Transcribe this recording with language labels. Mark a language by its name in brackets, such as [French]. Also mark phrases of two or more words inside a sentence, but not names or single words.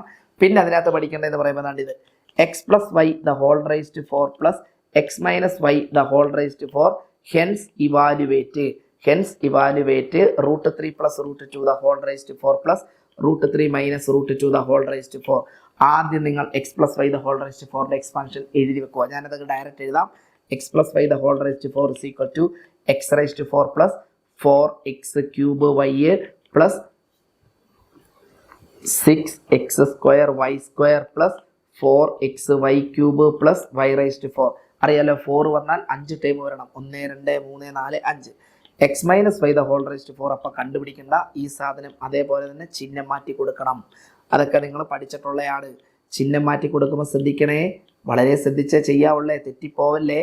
[Malayalam] പിന്നെ അതിനകത്ത് പഠിക്കേണ്ടതെന്ന് പറയുമ്പോൾ ഇത് x + y⁴ പ്ലസ് x - y⁴. [English] hence evaluate √3 + √2⁴ plus √3 - √2⁴. [Malayalam] ആദ്യം നിങ്ങൾ x + y⁴ എക്സ്പാൻഷൻ എഴുതി വെക്കുക. ഞാനത് ഡയറക്റ്റ് എഴുതാം. [English] x + y⁴ is equal to x⁴ plus 4x³ y plus 6x² y² plus 4xy³ plus y⁴. [Malayalam] അറിയാലോ 4 വന്നാൽ 5 ടൈം വരണം. 1 2 3 4 5. x - y⁴ അപ്പം കണ്ടുപിടിക്കേണ്ട. ഈ സാധനം അതേപോലെ തന്നെ ചിഹ്നം മാറ്റി കൊടുക്കണം. അതൊക്കെ നിങ്ങൾ പഠിച്ചിട്ടുള്ളതാണ്. ചിഹ്നം മാറ്റി കൊടുക്കുമ്പോൾ ശ്രദ്ധിക്കണേ. വളരെ ശ്രദ്ധിച്ചേ ചെയ്യാവുള്ളേ, തെറ്റിപ്പോവല്ലേ.